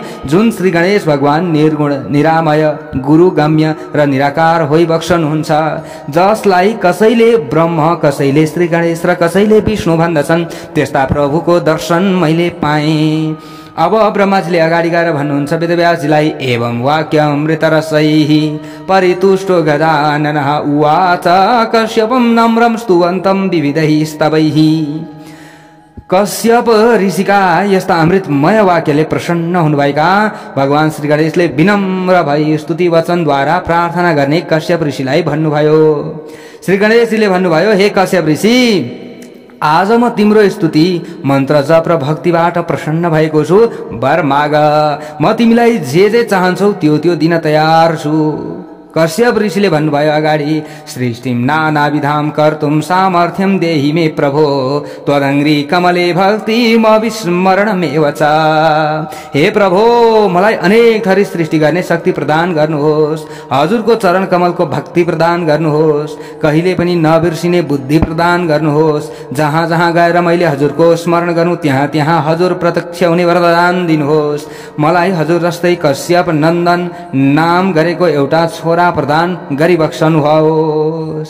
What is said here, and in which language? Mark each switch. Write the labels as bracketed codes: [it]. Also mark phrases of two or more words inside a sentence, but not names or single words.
[ne] जुन श्री गणेश भगवान निर्गुण निरामय गुरुगम्य र निराकार होइ बक्सनुहुन्छ, जसलाई कसैले ब्रह्म कसैले श्री गणेश र कसैले विष्णु भन्दछन्, त्यस्ता प्रभुको दर्शन मैले पाएँ। अब ब्रह्माजीले अगाडि गएर भन्नुहुन्छ वेदव्यासजीलाई, [sa] एवं वाक्यमृत रसैः परितुष्टो गजाननः उवाच कश्यपं नम्रं स्तुवन्तं विविधैः स्तवैः। [ne] कश्यप ऋषिका यस्ता अमृतमय वाक्यले प्रसन्न हुनुभएका भगवान श्री गणेशले विनम्र भई स्तुति वचनद्वारा प्रार्थना गर्ने कश्यप ऋषिलाई भन्नुभयो। श्री गणेशजीले भन्नुभयो, हे कश्यप ऋषि, आज म तिम्रो स्तुति मन्त्र जप र भक्तिबाट प्रसन्न भएको छु। वर माग, म तिमीलाई जे जे चाहन्छौ त्यो त्यो दिन तयार छु। कश्यप ऋषिले भन्नुभयो अगाडि, [sa] सृष्टिं नानाविधां कर्तुं सामर्थ्यं देहि मे प्रभो त्वदङ्घ्रि कमले भक्तिम् अविस्मरणमेव च। [ne] हे प्रभो, मलाई अनेक थरी सृष्टि गर्ने शक्ति प्रदान गर्नुहोस्। हजुरको चरण कमलको भक्ति प्रदान गर्नुहोस्। कहिले पनि नबिर्सिने बुद्धि प्रदान गर्नुहोस्। जहाँ जहाँ गएर मैले हजुरको स्मरण गर्नु त्यहाँ त्यहाँ हजुर प्रत्यक्ष हुने वरदान दिनुहोस्। मलाई हजुर जस्तै कश्यप नन्दन नाम गरेको एउटा छोरा प्रदान गरिबक्सनुहोस्।